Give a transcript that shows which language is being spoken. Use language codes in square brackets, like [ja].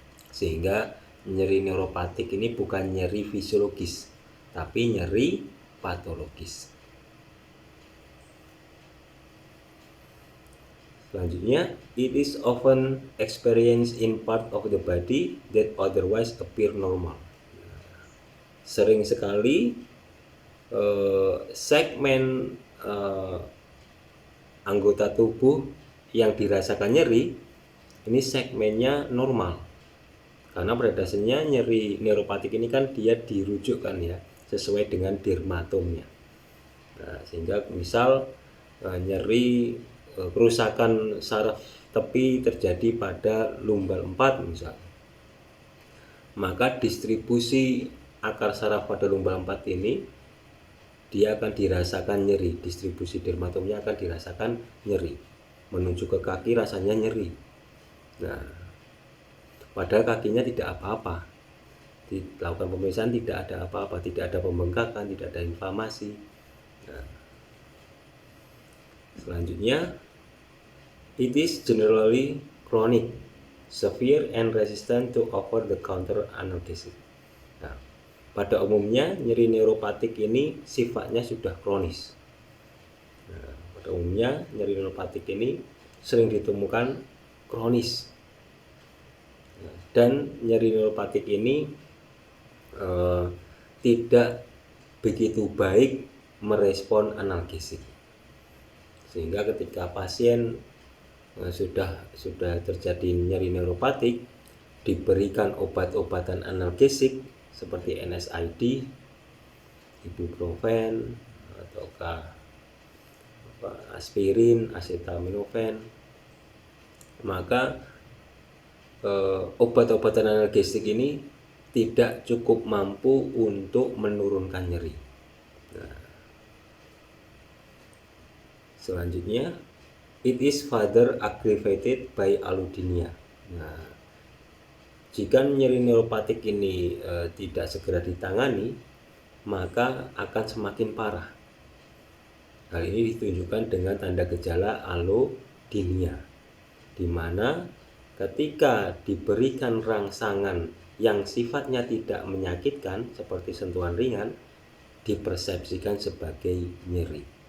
[id] Sehingga nyeri neuropatik ini bukan nyeri fisiologis, tapi nyeri patologis. Selanjutnya, [en] it is often experienced in part of the body that otherwise appear normal. [id] Sering sekali segmen anggota tubuh yang dirasakan nyeri ini segmennya normal, karena pada dasarnya nyeri neuropatik ini kan dia dirujukkan ya sesuai dengan dermatomnya. Nah, sehingga misal nyeri kerusakan saraf tepi terjadi pada lumbal 4 misal, maka distribusi akar saraf pada lumbal 4 ini dia akan dirasakan nyeri, distribusi dermatomnya akan dirasakan nyeri, menuju ke kaki rasanya nyeri. Nah, padahal kakinya tidak apa-apa, dilakukan pemeriksaan tidak ada apa-apa, tidak ada pembengkakan, tidak ada inflamasi. Nah, selanjutnya, [en] it is generally chronic, severe and resistant to over-the-counter analgesic. [id] Nah, pada umumnya nyeri neuropatik ini sifatnya sudah kronis. Nah, pada umumnya nyeri neuropatik ini sering ditemukan kronis. Dan nyeri neuropatik ini tidak begitu baik merespon analgesik, sehingga ketika pasien sudah terjadi nyeri neuropatik, diberikan obat-obatan analgesik seperti NSAID, ibuprofen, ataukah aspirin, acetaminophen, maka obat-obatan analgesik ini tidak cukup mampu untuk menurunkan nyeri. Nah, selanjutnya, [en] it is further aggravated by allodynia. [id] Nah, jika nyeri neuropatik ini tidak segera ditangani, maka akan semakin parah. Hal ini ditunjukkan dengan tanda gejala allodynia, di mana ketika diberikan rangsangan yang sifatnya tidak menyakitkan seperti sentuhan ringan, dipersepsikan sebagai nyeri.